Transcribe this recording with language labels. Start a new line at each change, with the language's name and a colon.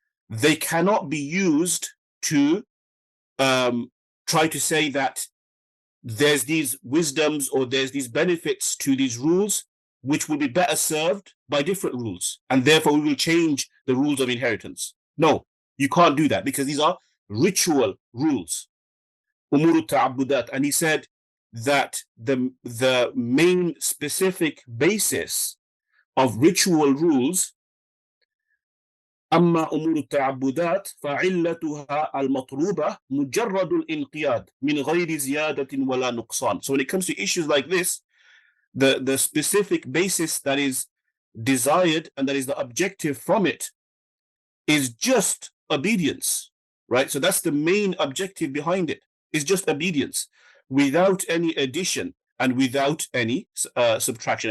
English: They cannot be used to try to say that there's these wisdoms or there's these benefits to these rules which will be better served by different rules, and therefore we will change the rules of inheritance. No, you can't do that because these are ritual rules, umur ta'abbudat. And he said that the main specific basis of ritual rules,
Arabic: أما أمور التعبدات فعلتها المطلوبة مجرد الانقياد من غير زيادة ولا نقصان.
English: So when it comes to issues like this, the specific basis that is desired and that is the objective from it is just obedience, right? So that's the main objective behind it, is just obedience without any addition and without any subtraction.